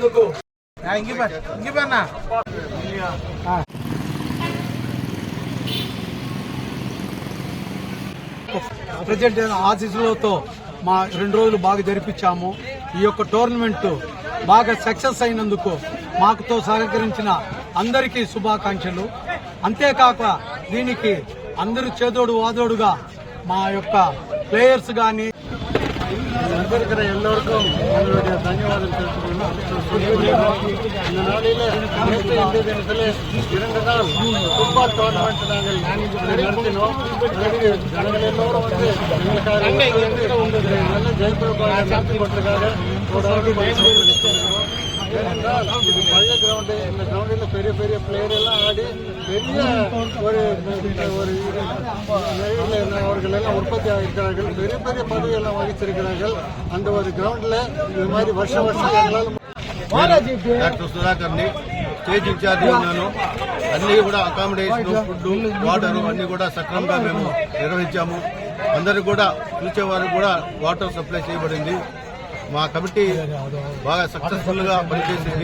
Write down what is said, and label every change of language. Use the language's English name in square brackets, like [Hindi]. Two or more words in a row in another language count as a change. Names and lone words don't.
[Telugu] ప్రెసిడెంట్ ఆశీస్సులతో మా 2 రోజులు బాగా జరిపించాము. ఈ యొక్క టోర్నమెంట్ బాగా సక్సెస్ అయినందుకు మాకుతో సహకరించిన అందరికీ శుభాకాంక్షలు. అంతేకాక దీనికి అందరూ చేదోడు వాదోడుగా మా యొక్క ప్లేయర్స్ కానీ [Tamil] இருக்கிற எல்லோருக்கும் எங்களுடைய தன்யவாதம் தெரிவித்துக்கொள்கிறோம். இந்த நாளில் நேற்று இன்றைய தினத்தில் 2 நாள் [English] football tournament [Tamil] நாங்கள் நடத்தினோம். அதற்கு ஜனங்கள் எல்லோரும் வந்து எங்களுக்காக நல்ல ஜெயப்பிரபாக நடத்தி கொண்டிருக்காங்க. ஏனென்றால் இது பழைய கிரவுண்டு. இந்த கிரவுண்டில் பெரிய பெரிய பிளேயர் எல்லாம் ஆடி பெரிய ஒரு அவர்கள் எல்லாம் உற்பத்தி ஆகியிருக்கிறார்கள். பெரிய பெரிய பதவியெல்லாம் வகிச்சிருக்கிறார்கள். அந்த ஒரு கிரவுண்டில் இது மாதிரி வருஷம் எங்களால் [Telugu] డాక్టర్ సుధాకర్ని [English] stage in-charge [Telugu] ఉన్నాను. అన్నీ కూడా [English] accommodation, food, water [Telugu] అన్నీ కూడా సక్రమంగా మేము నిర్వహించాము. అందరూ కూడా పిలిచేవారు కూడా [English] water supply [Telugu] చేయబడింది. మా కమిటీ బాగా సక్సెస్ఫుల్ గా పనిచేసింది.